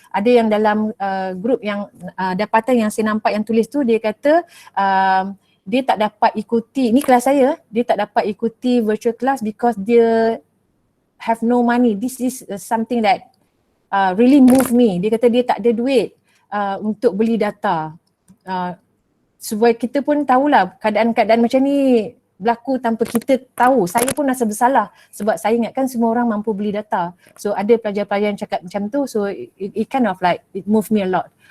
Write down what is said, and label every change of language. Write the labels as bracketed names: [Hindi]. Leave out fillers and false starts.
[Malay] Ada yang dalam group yang dapatan yang saya nampak yang tulis tu dia kata dia tak dapat ikuti, ni kelas saya, dia tak dapat ikuti [English] virtual class because [Malay] dia [English] have no money. This is something that really move me. [Malay] Dia kata dia tak ada duit untuk beli data. Supaya kita pun tahulah keadaan-keadaan macam ni berlaku tanpa kita tahu. Saya pun rasa bersalah sebab saya ingatkan semua orang mampu beli data. [English] So [Malay] ada pelajar-pelajar yang cakap macam tu, [English] so it kind of like it moved me a lot.